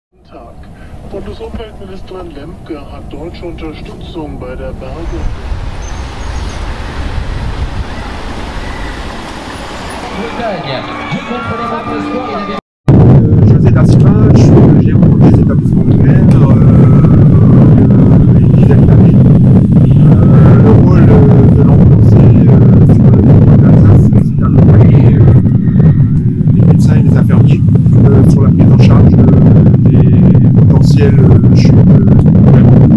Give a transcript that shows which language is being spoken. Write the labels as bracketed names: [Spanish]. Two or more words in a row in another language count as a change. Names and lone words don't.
[German] Tag. Bundesumweltministerin Lemke hat deutsche Unterstützung bei der Bergung. [French] José Dassin, je suis le gérant des établissements de l'air, le rôle de l'ambulancier sur le territoire de l'Alsace, c'est d'accompagner les médecins et les infirmiers sur la prise en charge des potentielles chutes vraiment.